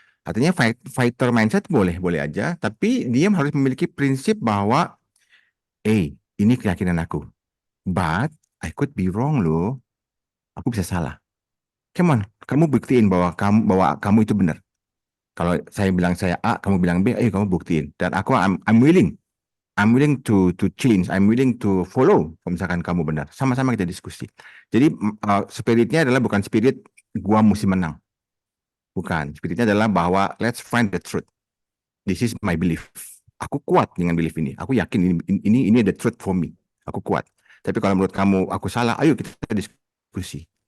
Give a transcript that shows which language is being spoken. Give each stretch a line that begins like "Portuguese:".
Indonesian: Artinya fighter mindset boleh aja, tapi dia harus memiliki prinsip bahwa, ini keyakinan aku,
English: but I could be wrong
Indonesian: loh, aku bisa salah.
English: Come on,
Indonesian: kamu buktiin bahwa kamu itu benar. Kalau saya bilang saya A, kamu bilang B, ayo kamu buktiin. Dan
English: I'm willing to change, I'm willing to follow.
Indonesian: Kalau misalkan kamu benar, sama-sama kita diskusi. Jadi spiritnya adalah bukan spirit gua mesti menang, bukan. Spiritnya adalah bahwa
English: let's find the truth. This is my belief.
Indonesian: Aku kuat dengan belief ini. Aku yakin ini
English: the truth for me.
Indonesian: Aku kuat. Tapi kalau menurut kamu aku salah, ayo kita diskusi.